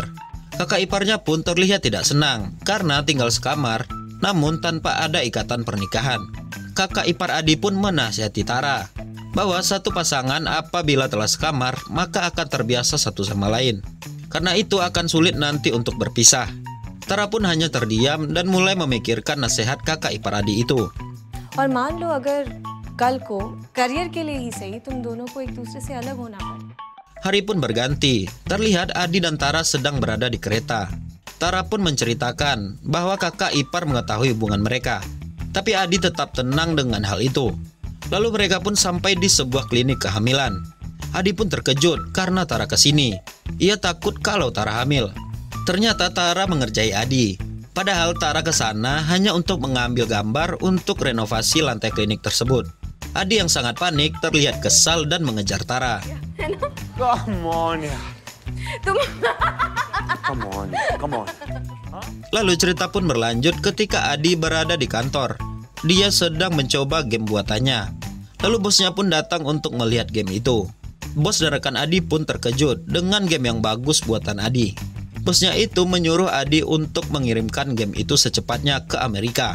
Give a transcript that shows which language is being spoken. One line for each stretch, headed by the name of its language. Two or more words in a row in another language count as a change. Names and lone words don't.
Indonesian: Kakak iparnya pun terlihat tidak senang karena tinggal sekamar, namun tanpa ada ikatan pernikahan. Kakak ipar Adi pun menasihati Tara bahwa satu pasangan apabila telah sekamar maka akan terbiasa satu sama lain. Karena itu akan sulit nanti untuk berpisah. Tara pun hanya terdiam dan mulai memikirkan nasihat kakak ipar Adi itu.
Hindi: और मान लो अगर कल को करियर के लिए ही सही तुम दोनों को एक दूसरे से अलग होना पड़े.
Indonesian: Hari pun berganti. Terlihat Adi dan Tara sedang berada di kereta. Tara pun menceritakan bahwa kakak ipar mengetahui hubungan mereka. Tapi Adi tetap tenang dengan hal itu. Lalu mereka pun sampai di sebuah klinik kehamilan. Adi pun terkejut karena Tara kesini. Ia takut kalau Tara hamil. Ternyata Tara mengerjai Adi. Padahal Tara ke sana hanya untuk mengambil gambar untuk renovasi lantai klinik tersebut. Adi yang sangat panik terlihat kesal dan mengejar Tara.
English: Come on ya. Come on, come on.
Indonesian: Lalu cerita pun berlanjut ketika Adi berada di kantor. Dia sedang mencoba game buatannya. Lalu bosnya pun datang untuk melihat game itu. Bos dan rekan Adi pun terkejut dengan game yang bagus buatan Adi. Bosnya itu menyuruh Adi untuk mengirimkan game itu secepatnya ke Amerika.